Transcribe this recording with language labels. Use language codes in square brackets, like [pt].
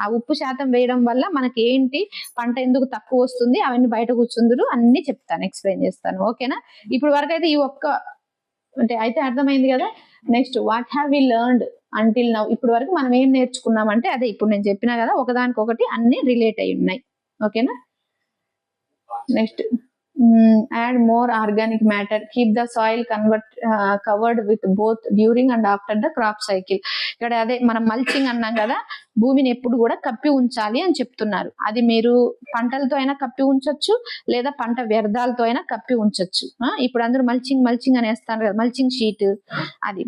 [te] ఆ ఉప్పు శాతం వేయడం వల్ల మనకి ఏంటి, పంట ఎందుకు తక్కువ వస్తుంది, అవన్నీ బయట కూర్చుందరు అన్ని చెప్తాను, ఎక్స్ప్లెయిన్ చేస్తాను. ఓకేనా? ఇప్పుడు వరకు అయితే ఈ ఒక్క అంటే అయితే అర్థమైంది కదా. [en] Next what have we learned until now. [te] ఇప్పుడు వరకు మనం ఏం నేర్చుకున్నామంటే అదే ఇప్పుడు నేను చెప్పినా కదా, ఒకదానికొకటి అన్ని రిలేట్ అయి ఉన్నాయి. ఓకేనా? [en] Next add more organic matter, keep the soil covered with both during and after the crop cycle. [te] ఇక్కడ అదే మనం మల్చింగ్ అన్నాం కదా, భూమిని ఎప్పుడు కూడా కప్పి ఉంచాలి అని చెప్తున్నారు. అది మీరు పంటలతో అయినా కప్పి ఉంచొచ్చు, లేదా పంట వ్యర్థాలతో అయినా కప్పి ఉంచొచ్చు. ఇప్పుడు అందరూ మల్చింగ్ అని వేస్తారు కదా, మల్చింగ్ షీట్ అది.